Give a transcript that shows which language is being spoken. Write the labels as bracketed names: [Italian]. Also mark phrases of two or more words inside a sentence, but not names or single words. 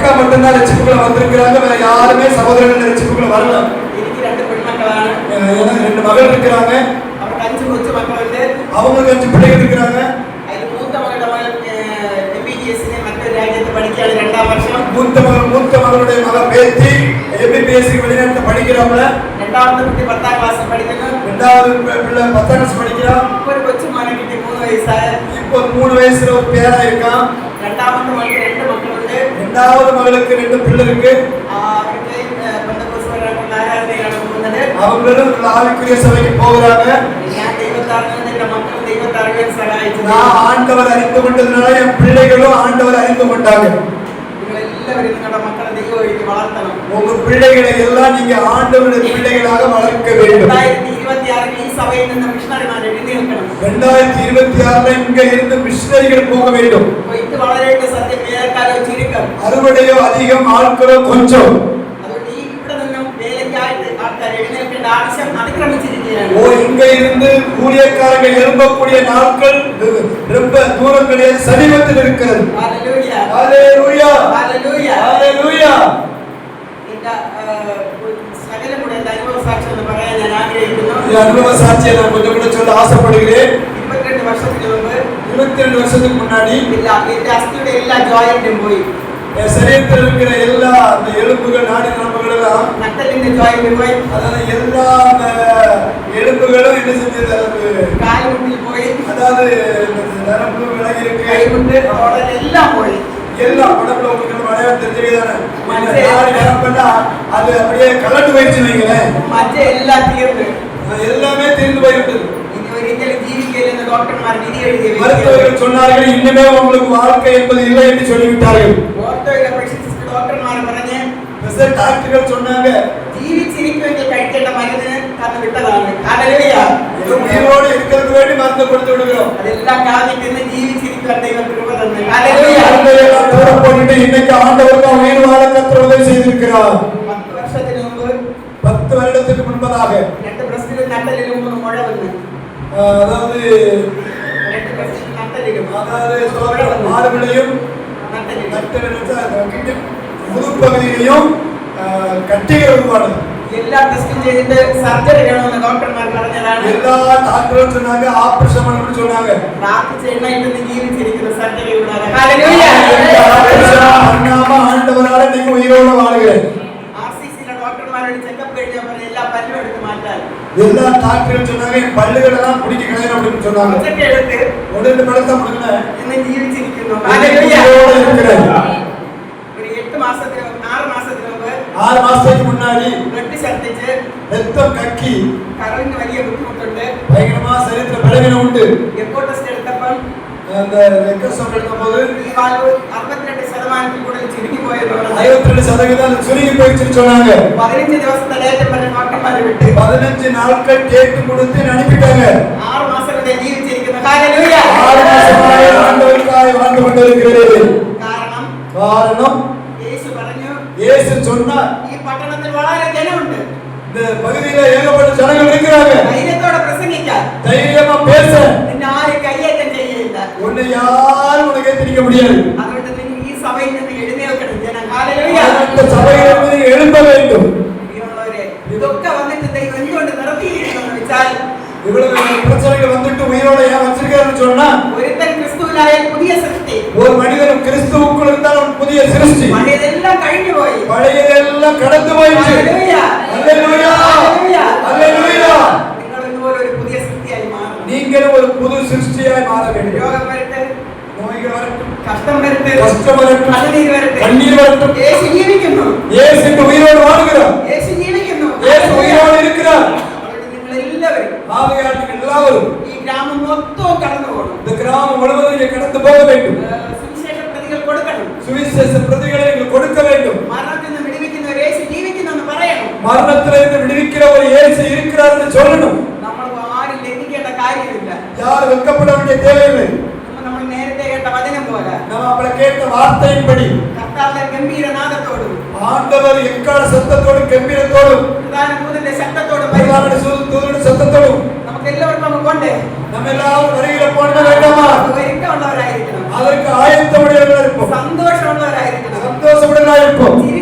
[Tamil] மட்டும் தான் ரட்சிப்புக்குள்ள வந்திருக்காங்க, வேற யாருமே சகோதரர்கள் ரட்சிப்புக்குள்ள வரல. [Malayalam] എനിക്ക് രണ്ട് പെൺമക്കളാണ്. [Tamil] எனக்கு 2 மகள் இருக்காங்க. [Malayalam] അവർക്ക് 5 കൊച്ചു മക്കളുണ്ട്. [Tamil] அவங்களுக்கு 5 பிள்ளைகள் இருக்காங்க. [Malayalam] അതിൽ മൂത്ത മകളുടെ മകൾ MBBS മറ്റൊരു രാജ്യത്ത് പഠിക്കുകയാണ്, 2ാം വർഷം. [Tamil] மூத்த மகளுடைய மகள் பேத்தி MBBS வெளிநாட்டுல படிக்கிறாங்க. [Malayalam] രണ്ടാമത്തെ കുട്ടി 10ാം ക്ലാസ്സിൽ പഠിക്കുന്നു. [Tamil] ரெண்டாவது பிள்ளை 10ாம் கிளாஸ் படிக்கிறா. [Malayalam] ഒരു കൊച്ചു മോനെ കിട്ടി 3 വയസ്സായ. [Tamil] இப்போ 3 வயசுல ஒரு பேரா இருக்கான். [Malayalam] രണ്ടാമത്തെ മകൾക്ക് 2 മക്കളുണ്ട്. [Tamil] ரெண்டாவது மகளுக்கு 2 பிள்ளை இருக்கு. [Malayalam] അവർക്ക് പെന്തക്കോസ്തുകാരുടെ ആരാധനയാണ് പോകുന്നത്. [Tamil] அவங்களும் ஆவிக்குரிய சபைக்கு போறாங்க. [Malayalam] ഞാൻ ദൈവത്തെ അറിഞ്ഞത് എന്റെ മക്കളും ദൈവത്തെ അറിയാൻ സഹായിച്ചു. [Tamil] நான் ஆண்டவர் அறிந்து கொண்டதனால என் பிள்ளைகளும் ஆண்டவர் அறிந்து கொண்டாங்க. [Malayalam] എല്ലാവരും നിങ്ങളുടെ മക്കളെ ദൈവവഴിക്ക് വളർത്തണം. [Tamil] உங்க பிள்ளைகளை எல்லாம் நீங்க ஆண்டவருடைய பிள்ளைகளாக வளர்க்க வேண்டும். [Malayalam] 2026 ഈ സഭയിൽ നിന്ന് മിഷണറിമാരെ എഴുന്നേൽക്കണം. [Tamil] 2026 இங்க இருந்து மிஷனரிகள் போக வேண்டும். [Malayalam] ഇത് വളരെയേറെ സത്യം, വേലക്കാരോ ചുരുക്കം, [Tamil] அறுவடையோ அதிகம், ஆட்களோ கொஞ்சம். [Malayalam] അതുകൊണ്ട് ഈ ഇവിടെ നിന്നും വേലയ്ക്കായിട്ട് ആൾക്കാർ എഴുന്നേൽക്കേണ്ട ആവശ്യം അതിക്രമിച്ചിരിക്കുകയാണ്. [Tamil] இங்க இருந்து ஊழியக்காரங்க எழும்பக்கூடிய நாட்கள் ரொம்ப தூரம் கிடையாது, சமீபத்தில் இருக்கிறது. ஹalleluya ஹalleluya ஹalleluya ஹalleluya. இந்த சகலமுடைய [Malayalam] അനുഭവ സാക്ഷ്യം എന്ന് പറയാൻ ഞാൻ ആഗ്രഹിക്കുന്നു. ഈ അനുഭവ സാക്ഷ്യം [Tamil] நான் கொஞ்சம் கூட சொல்ல ஆசைப்படுகிறேன். [Malayalam] 22 വർഷത്തിന് മുമ്പ് [Tamil] 22 வருஷத்துக்கு முன்னாடி [Malayalam] എന്റെ അസ്ഥിയുടെ എല്ലാ ജോയിന്റും പോയി. [Tamil] சரீரத்தில் இருக்கிற எல்லா அந்த எலும்புகள், நாடி நரம்புகள் எல்லாம், நட்டலிന്റെ ஜாயிண்ட் போய், அதாவது எல்லா எலும்புகளும் என்ன செஞ்சது, கால்முட்டில் போய், அதாவது நரம்பு விலகி இருக்கு, கைமுட்டு உடல் எல்லாம் போய், எல்லாம் உடம்புல உங்களுக்கு அடையாளம் தெரிஞ்சுதானே. நாடி நரம்புனா அது அப்படியே கலட்டு போயிடுச்சு வைங்களேன். மற்ற எல்லாம் தீர்ந்து எல்லாமே தீர்ந்து போய்விட்டது. மருத்துவர்கள் சொன்னார்கள், இன்னுமே உங்களுக்கு வாழ்க்கை என்பது இல்லை என்று சொல்லிவிட்டார்கள். டாக்டர்கள் சொன்னாங்க, [Malayalam] ജീവിച്ചിരിക്കുമെങ്കിൽ കഴിക്കേണ്ട മരുന്ന് തന്നു വിട്ടതാണ്. ഹല്ലേലൂയ. [Tamil] உயிரோடு இருக்கிறது வேண்டி மருந்து கொடுத்து விடுகிறோம். அதெல்லாம் காதிட்டு [Malayalam] ജീവിച്ചിരിക്കാൻ ദൈവം കൃപ തന്നു. ഹല്ലേലൂയ. [Tamil] தூர போட்டுட்டு இன்னைக்கு ஆண்டவருக்கு உயிர் வாழ கர்த்தர் உதவி செய்திருக்கிறார். 10 வருஷத்துக்கு முன்பு, 10 வருடத்துக்கு முன்பதாக 2 பிரஸ்டில் நட்டலில் 3 முழ வந்து, அதாவது 2 பிரஸ்டில் நட்டலில், அதாவது மார்பிலையும் நட்டலிலும் முதுப்பகுதியிலையும் கட்டிகள் உருவானது. எல்லா டெஸ்டும் செய்து சர்ஜரி வேணும்னு டாக்டர்மார் പറഞ്ഞതാണ്. எல்லா டாக்டரும் சொன்னாங்க, ஆபரேஷன் பண்ணணும்னு சொன்னாங்க. [Malayalam] പ്രാർത്ഥിച്ച് എണ്ണയിട്ട് ജീവിച്ചിരിക്കുന്ന സർജറി കൂടാതെ. ഹല്ലേലൂയ. [Tamil] அண்ணாம ஆண்டவரால நீங்க உயிரோட வாழ்கிறீங்க. ஆர்சிசில டாக்டர்மாரோட செக்கப் [Malayalam] കഴിഞ്ഞാ പറഞ്ഞ എല്ലാ പല്ലും എടുത്ത് മാറ്റാൻ. [Tamil] எல்லா டாக்டரும் சொன்னாங்க, என் பல்லுகள் எல்லாம் பிடிக்க கிடையாது அப்படின்னு சொன்னாங்க. செக் எடுத்து உடனே பழத்தை கொடுங்க, இன்னும் ജീവിച്ചിരിക്കുന്നു. ஹல்லேலூயா. ஒரு 8 மாசத்துக்கு 6 மாசத்துக்கு முன்பு, 6 மாசத்துக்கு முன்னாடி [Malayalam] பிளட் ഛർദിച്ച് [Tamil] ரத்தம் கக்கி [Malayalam] കരളിന് വലിയ ബുദ്ധിമുട്ടുണ്ട്. [Tamil] பயங்கரமா சரீரத்துல பலவீனம் உண்டு. [Malayalam] എക്കോ ടെസ്റ്റ് എടുത്തപ്പോൾ [Tamil] அந்த ரெக்கஸ்ட் எடுக்கும்போது [Malayalam] ഈ വാൽവ് 62% കൂടുതൽ ചുരുങ്ങി പോയെന്ന് പറഞ്ഞു. [Tamil] 52% சுருங்கி போயிடுச்சுன்னு சொன்னாங்க. [Malayalam] 15 ദിവസത്തെ ഡേറ്റ് പറഞ്ഞ ഡോക്ടർമാരെ വിട്ട് [Tamil] 15 நாட்கள் டேட் கொடுத்து அனுப்பிட்டாங்க. [Malayalam] 6 മാസം വരെ ജീവിച്ചിരിക്കുന്നു. ഹല്ലേലൂയ. [Tamil] 6 மாசமாய் ஆண்டவருக்காய் வாழ்ந்து கொண்டிருக்கிறீர்கள். காரணம் [Malayalam] യേശു പറഞ്ഞു, [Tamil] இயேசு சொன்னார், [Malayalam] ഈ പട്ടണത്തിൽ വളരെ ജനമുണ്ട്, [Tamil] இந்த பகுதியில ஏகப்பட்ட ஜனங்கள் இருக்கிறாங்க, [Malayalam] ധൈര്യത്തോടെ പ്രസംഗിക്കാൻ, [Tamil] தைரியமா பேச, [Malayalam] നിന്നെ ആരും കയ്യേറ്റം ചെയ്യില്ല. [Tamil] உன்னை யாரும் உனக்கு திணிக்க முடியாது. [Malayalam] അതുകൊണ്ട് നിങ്ങൾ ഈ സഭയിൽ നിന്ന് എഴുന്നേൽക്കണം ജനം. ഹല്ലേലൂയ. [Tamil] அந்த சபையிலிருந்து எழும்ப வேண்டும். [Malayalam] പ്രിയമുള്ളവരെ, ഇതൊക്കെ വന്നിട്ട് ദൈവം എന്തുകൊണ്ട് നിർത്തിയിരിക്കുന്നു വെച്ചാൽ, [Tamil] இவ்வளவு பிரச்சனைகள் வந்துட்டு உயிரோட ஏன் வச்சிருக்காருன்னு சொன்னா, [Malayalam] ഒരുത്തൻ ക്രിസ്തുവിലായ പുതിയ സൃഷ്ടി, [Tamil] ஒரு மனிதன் கிறிஸ்துவுக்குள் இருந்தால் அவன் புதிய சிருஷ்டி, [Malayalam] പഴയതെല്ലാം കഴിഞ്ഞു പോയി, [Tamil] பழையதெல்லாம் கடந்து போயிடுச்சு. [Malayalam] ഹല്ലേലൂയ. [Tamil] அல்லேலூயா அல்லேலூயா. [Malayalam] നിങ്ങൾ ഇതുപോലെ ഒരു പുതിയ സൃഷ്ടിയായി മാറും. [Tamil] நீங்களும் ஒரு புது சிருஷ்டியாய் மாற வேண்டும். [Malayalam] രോഗം വരട്ടെ, [Tamil] நோய்கள் வரட்டும், [Malayalam] കഷ്ടം വരട്ടെ, [Tamil] கஷ்டம் வரட்டும், [Malayalam] കണ്ണീർ വരട്ടെ, [Tamil] கண்ணீர் வரட்டும், [Malayalam] യേശു ജീവിക്കുന്നു. [Tamil] இயேசு உயிரோடு வாழ்கிறார். [Malayalam] യേശു ജീവിക്കുന്നു. [Tamil] இயேசு உயிரோடு இருக்கிறார். [Malayalam] അതുകൊണ്ട് നിങ്ങൾ എല്ലാവരും, [Tamil] ஆகையால் நீங்கள் எல்லாரும் [Malayalam] ഈ ഗ്രാമം മൊത്തം കടന്നു പോകണം. [Tamil] இந்த கிராமம் முழுவதும் இங்கே கடந்து போக வேண்டும். [Malayalam] സുവിശേഷ പ്രതികൾ കൊടുക്കണം. [Tamil] சுவிசேஷ பிரதிகளை நீங்கள் கொடுக்க வேண்டும். [Malayalam] മരണത്തിൽ നിന്ന് വിടുവിക്കുന്ന ഒരു യേശു ജീവിക്കുന്നു എന്ന് പറയണം. [Tamil] மரணத்திலிருந்து விடுவிக்கிற ஒரு இயேசு இருக்கிறார் என்று சொல்லணும். [Malayalam] നമ്മൾ ആരും ലംഘിക്കേണ്ട കാര്യമില്ല. [Tamil] யார் வெட்கப்பட வேண்டிய தேவையில்லை. [Malayalam] നമ്മൾ നേരത്തെ കേട്ട വചനം പോലെ, [Tamil] நாம் அவளை கேட்ட வார்த்தையின்படி [Malayalam] കർത്താവിന്റെ ഗംഭീരനാദത്തോടും [Tamil] ஆண்டவர் எக்கால சத்தத்தோடும் கம்பீரத்தோடும் [Malayalam] പ്രധാന ദൂതന്റെ ശബ്ദത്തോടും [Tamil] தூதனுடைய சத்தத்தோடும் [Malayalam] നമുക്ക് എല്ലാവർക്കും അങ്ങ് കൊണ്ടേ [Tamil] நம்ம எல்லாரும் வருகிற போன வேண்டாமா? [Malayalam] ഒരുക്കമുള്ളവരായിരിക്കണം, [Tamil] அதற்கு ஆயத்தமுடையவர்களாக இருப்போம், [Malayalam] സന്തോഷമുള്ളവരായിരിക്കണം. [Tamil] சந்தோஷமுடையவர்களாக இருப்போம்.